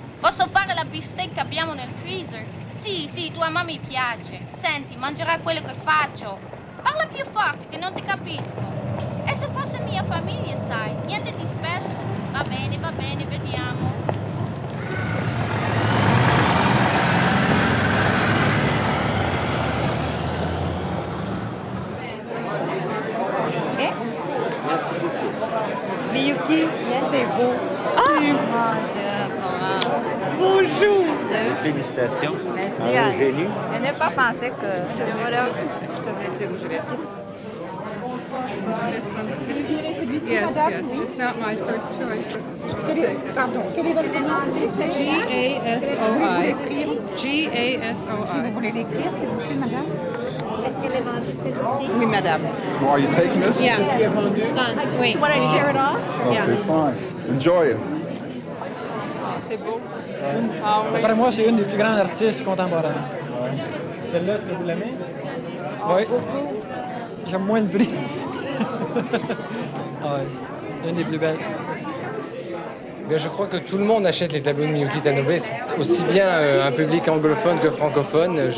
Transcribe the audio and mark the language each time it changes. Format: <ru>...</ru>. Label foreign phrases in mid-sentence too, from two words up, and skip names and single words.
<it>Posso fare la beefsteak che abbiamo nel freezer? Sì, sì, tua mamma mi piace. Senti, mangerà quello che faccio. Parla più forte, che non ti capisco. E se fosse mia famiglia, sai, niente di special. Va bene, vediamo.</it> <fr>Merci beaucoup. Miyuki, c'est beau. Bonjour. Félicitations. Merci, Un Anne. génie. Je n'ai pas pensé que... Voilà. Je te mets du rouge à lèvres.</fr> <en>This one.</en> <fr>Désirez celui-ci,</fr> <en>Yes,</en> <fr>madame?</fr> <en>yes.</en> <fr>Oui.</fr> <en>It's not my first choice.</en> <fr>Pardon, quel est votre nom? G-A-S-O-I. Si vous G-A-S-O-I. voulez l'écrire, s'il vous plaît, madame. Est-ce qu'elle est vendue celle-ci? Oui, madame.</fr> <en>Well, are you taking this? Yeah. It's gone. Wait. Want to tear it off? Okay, fine. Enjoy it.</en> <fr>C'est beau. Ah oui. D'après moi, c'est une des plus grandes artistes contemporaines. Celle-là, est-ce que vous l'aimez? Oui. J'aime moins le prix. Ah ouais. Une des plus belles. Bien, je crois que tout le monde achète les tableaux de Miyuki Tanobe, c'est aussi bien un public anglophone que francophone.</fr>